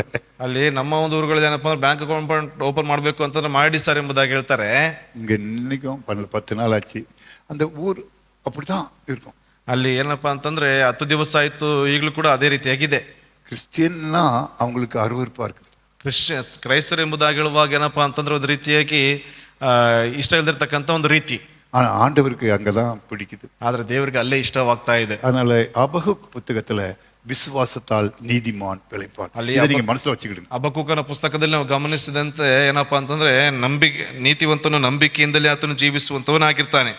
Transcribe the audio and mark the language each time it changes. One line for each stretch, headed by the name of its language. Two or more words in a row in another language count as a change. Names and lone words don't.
Kannada: ಅಲ್ಲಿ ನಮ್ಮ ಒಂದು ಊರುಗಳಲ್ಲಿ ಏನಪ್ಪಾ ಅಂದ್ರೆ
English: bank account open
Kannada: ಮಾಡಬೇಕು ಅಂತಂದ್ರೆ ಮಾಡಿ ಸರ್ ಎಂಬುದಾಗಿ ಹೇಳ್ತಾರೆ.
Tamil: இங்கே இன்னைக்கும் 10 நாள் ஆச்சு. அந்த ஊர் அப்படிதான் இருக்கும்.
Kannada: ಅಲ್ಲಿ ಏನಪ್ಪಾ ಅಂತಂದ್ರೆ 10 ದಿವಸ ಆಯ್ತು, ಈಗಲೂ ಕೂಡ ಅದೇ ರೀತಿಯಾಗಿದೆ.
Tamil: கிறிஸ்டியன்னா அவங்களுக்கு அருவருப்பா இருக்கு.
Kannada: ಕ್ರೈಸ್ತರು ಎಂಬುದಾಗಿ ಹೇಳುವಾಗ ಏನಪ್ಪಾ ಅಂತಂದ್ರೆ ಒಂದು ರೀತಿಯಾಗಿ ಇಷ್ಟ ಇಲ್ದಿರ್ತಕ್ಕಂಥ ಒಂದು ರೀತಿ.
Tamil: ஆனா ஆண்டவருக்கு அங்கதான் பிடிக்குது.
Kannada: ಆದ್ರೆ ದೇವರಿಗೆ ಅಲ್ಲೇ ಇಷ್ಟವಾಗ್ತಾ ಇದೆ.
Tamil: அதனால அபகுக் புத்தகத்துல விசுவாசத்தால் நீதிமான் பிழைப்பான். நீங்க மனசுல வச்சுக்கிடுங்க.
Kannada: ಹಬಕ್ಕೂಕನ ಪುಸ್ತಕದಲ್ಲಿ ನಾವು ಗಮನಿಸಿದಂತೆ ಏನಪ್ಪಾ ಅಂತಂದ್ರೆ ನೀತಿವಂತನು ನಂಬಿಕೆಯಿಂದಲೇ ಆತನು ಜೀವಿಸುವಂತವನಾಗಿರ್ತಾನೆ.